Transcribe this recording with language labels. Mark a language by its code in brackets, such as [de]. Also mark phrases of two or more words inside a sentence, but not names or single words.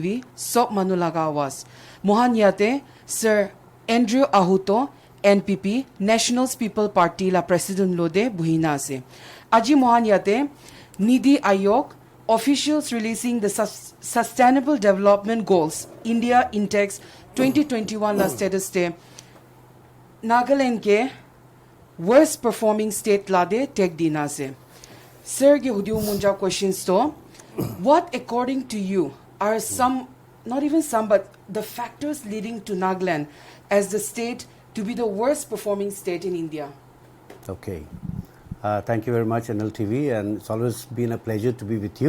[nag] Sop Manulaga Awas. Mohan Yate, Sir Andrew Ahuto, NPP, Nationals People Party la President Lode Buhina se. Aji Mohan Yate, Nidhi Ayog, [en] officials releasing the Sustainable Development Goals, [nag] India Intex 2021 la status te. Nagaland ke worst performing state lade tek dina se. Sir ge hudiu munja questions to. [en] What, according to you, are some, not even some, but the factors leading to Nagaland as the state to be the worst performing state in India? Okay. Thank you very much, NLTV, and it's always been a pleasure to be with you.